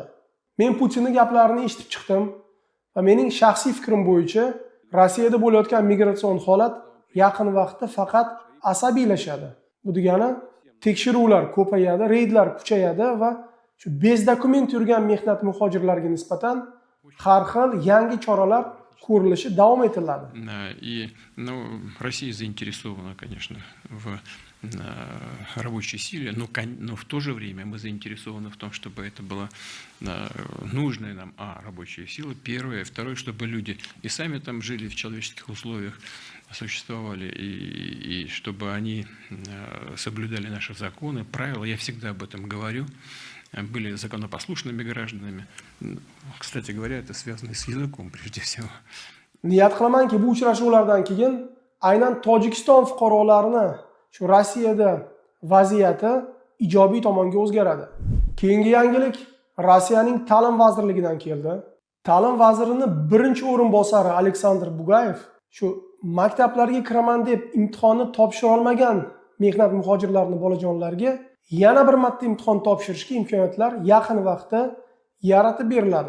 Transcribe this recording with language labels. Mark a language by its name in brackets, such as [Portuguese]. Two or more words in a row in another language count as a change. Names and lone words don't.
[Uzbek] Men Putinning gaplarini eshitib chiqdim va mening shaxsiy fikrim bo'yicha Rossiyada bo'layotgan migratsion holat yaqin vaqtda faqat asabiylashadi. Bu degani tekshiruvlar ko'payadi, reydlar kuchayadi va shu bezdokument yurgan mehnat muhojirlarga nisbatan har xil yangi choralar ko'rilishi davom etiladi. [Russian] И, Россия заинтересована, конечно, в рабочей силе, но в то же время мы заинтересованы в том, чтобы это была нужная нам рабочая сила, первое, второе, чтобы люди и сами там жили в человеческих условиях, существовали, и чтобы они соблюдали наши законы, правила. Я всегда об этом говорю. Были законопослушными гражданами. Kстати говоря, это связано с языком прежде всего. [Uzbek] Niyat qilamanki, bu uchrashuvlardan keyin aynan Tojikiston fuqarolarini shu Rossiyada vaziyati ijobiy tomonga o'zgaradi. Keyingi yangilik Rossiyaning ta'lim vazirligidan keldi. Ta'lim vazirining birinchi o'rinbosari Aleksandr Bugayev shu maktablarga kiraman deb imtihonni topshira olmagan mehnat muhojirlarini bolajonlarga yana bir marta imtihon topshirishga imkoniyatlar yaqin vaqtda yaratib beriladi.